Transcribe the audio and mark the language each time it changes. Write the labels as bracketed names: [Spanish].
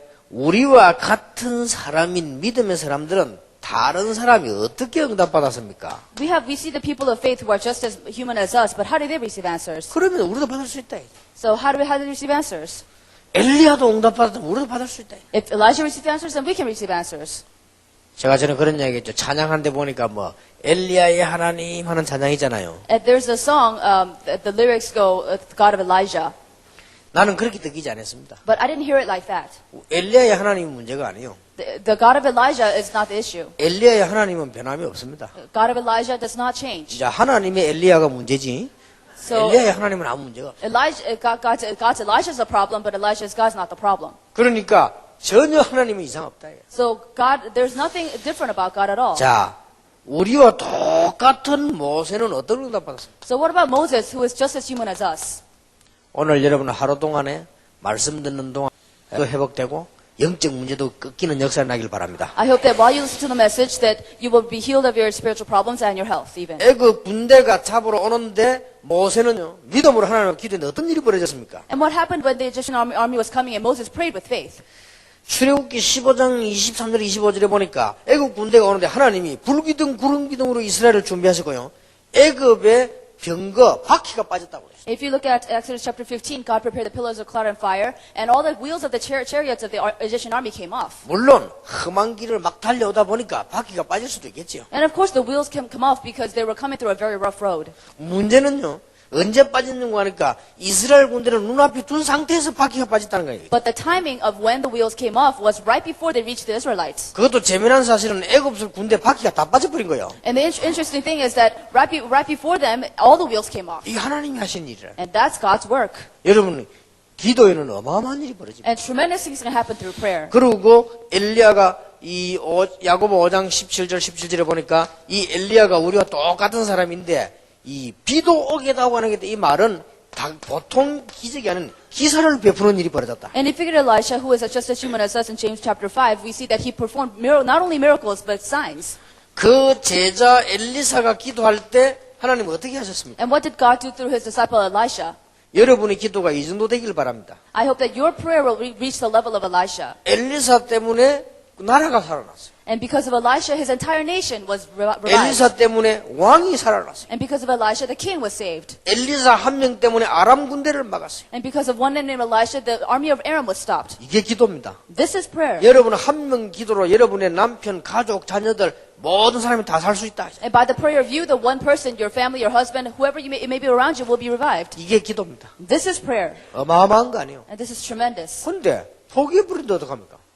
[Korean] 우리와 같은 사람인 믿음의 사람들은 다른 사람이 어떻게 응답받았습니까? [English] We see the people of faith who are just as human as us, but how do they receive answers? [Korean] 그러면 우리도 받을 수 있다. [English] So how do they receive answers? [Korean] 엘리야도 응답받았다면 우리도 받을 수 있다. [English] If Elijah received answers, then we can receive answers. [Korean] 제가 전에 그런 이야기 했죠. 찬양하는데 보니까 엘리야의 하나님 하는 찬양이잖아요. [English] And there's a song, the lyrics go, God of Elijah. [Korean] 나는 그렇게 느끼지 않았습니다. [English] But I didn't hear it like that. [Korean] 엘리야의 하나님은 문제가 아니에요. [English] The God of Elijah is not the issue. [Korean] 엘리야의 하나님은 변함이 없습니다. [English] God of Elijah does not change. [Korean] 자, 하나님의 엘리야가 문제지. [English] So [Korean] 엘리야의 하나님은 아무 문제가 없어요. [English] God's Elijah's a problem, but Elijah's God's not the problem. [Korean] 그러니까 전혀 하나님은 이상 없다. [English] So there's nothing different about God at all. [Korean] 자, 우리와 똑같은 모세는 어떤 응답 받았습니까? [English] So what about Moses, who is just as human as us? [Korean] 오늘 여러분은 하루 동안에 말씀 듣는 동안 또 회복되고 영적 문제도 꺾이는 역사가 나길 바랍니다. [English] I hope that while you listen to the message, that you will be healed of your spiritual problems and your health, even. [Korean] 애굽 군대가 잡으러 오는데 모세는요, 믿음으로 하나님을 기도했는데 어떤 일이 벌어졌습니까? [English] And what happened when the Egyptian army was coming and Moses prayed with faith? [Korean] 출애굽기 15장 23절 25절에 보니까 애굽 군대가 오는데 하나님이 불기둥 구름기둥으로 이스라엘을 준비하시고요. 애굽의 병거 바퀴가 빠졌다고 그랬어요. [English] If you look at Exodus chapter 15, God prepared the pillars of cloud and fire, and all the wheels of the chariots of the Egyptian army came off. [Korean] 물론 험한 길을 막 달려오다 보니까 바퀴가 빠질 수도 있겠죠. [English] And of course the wheels can come off because they were coming through a very rough road. [Korean] 문제는요, 언제 빠졌는가 하니까 이스라엘 군대를 눈앞에 둔 상태에서 바퀴가 빠졌다는 거예요. [English] But the timing of when the wheels came off was right before they reached the Israelites. [Korean] 그것도 재미난 사실은 애굽 군대 바퀴가 다 빠져버린 거예요. [English] And the interesting thing is that right before them, all the wheels came off. [Korean] 이게 하나님이 하신 일이라. [English] And that's God's work. [Korean] 여러분, 기도에는 어마어마한 일이 벌어집니다. [English] And tremendous things can happen through prayer. [Korean] 그리고 엘리야가 야고보 5장 17절 17절에 보니까 이 엘리야가 우리와 똑같은 사람인데 이 비도 오게다고 하는 게 이 말은 보통 기적이 아닌 기사를 베푸는 일이 벌어졌다. [English] And if you get Elisha, who is just as human as us in James chapter 5, we see that he performed not only miracles but signs. [Korean] 그 제자 엘리사가 기도할 때 하나님은 어떻게 하셨습니까? [English] And what did God do through his disciple Elisha? [Korean] 여러분의 기도가 이 정도 되길 바랍니다. [English] I hope that your prayer will reach the level of Elisha. [Korean] 엘리사 때문에 나라가 살아났어요. [English] And because of Elisha, his entire nation was revived. [Korean] 엘리사 때문에 왕이 살아났어요. [English] And because of Elisha, the king was saved. [Korean] 엘리사 한 명 때문에 아람 군대를 막았어요. [English] And because of one man named Elisha, the army of Aram was stopped. [Korean] 이게 기도입니다. [English] This is prayer. [Korean] 여러분 한 명 기도로 여러분의 남편, 가족, 자녀들 모든 사람이 다 살 수 있다. [English] And by the prayer of you, the one person, your family, your husband, whoever it may be around you will be revived. [Korean] 이게 기도입니다. [English] This is prayer. [Korean] 어마어마한 거 아니에요. [English] And this is tremendous. [Korean] 근데 포기해버린데 어떡합니까?